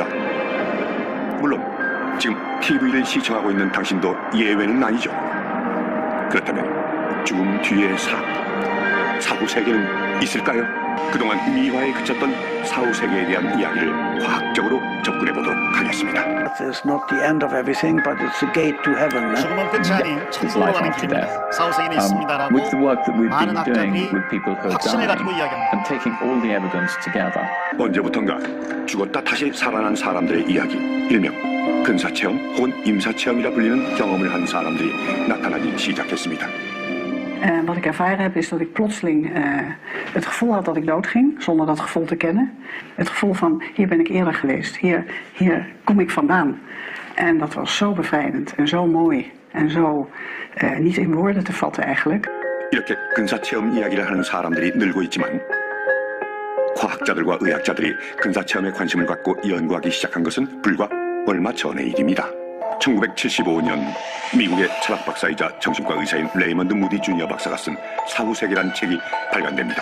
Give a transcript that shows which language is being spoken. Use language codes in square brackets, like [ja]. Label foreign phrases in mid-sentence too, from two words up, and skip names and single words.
[ko] 물론 지금 TV를 시청하고 있는 당신도 예외는 아니죠. 그렇다면 죽음 뒤의 사후세계는 있을까요? 그동안 미화에 그쳤던 사후세계에 대한 이야기를 과학적으로 접근해 보도록 하겠습니다. [en] It's not the end of everything, but it's a gate to heaven. [ko] 죽음은 끝이 아닌 천국으로 가는 길입니다. 사후세계는 있습니다라고 많은 학자들이 확신을 가지고 이야기합니다. 언제부턴가 죽었다 다시 살아난 사람들의 이야기, 일명 근사체험 혹은 임사체험이라 불리는 경험을 한 사람들이 나타나기 시작했습니다. [nl] Wat ik ervaren heb is dat ik plotseling het gevoel had dat ik doodging, zonder dat gevoel te kennen. Het gevoel van, hier ben ik eerder geweest, hier kom ik vandaan. En dat was zo bevrijdend en zo mooi en zo niet in woorden te vatten eigenlijk. [ko] 이렇게 근사체험 이야기를 하는 사람들이 늘고 있지만 과학자들과 의학자들이 근사체험에 관심을 갖고 연구하기 시작한 것은 불과 얼마 전의 일입니다. 1975년 미국의 철학 박사이자 정신과 의사인 레이먼드 무디 주니어 박사가 쓴 사후세계란 책이 발간됩니다.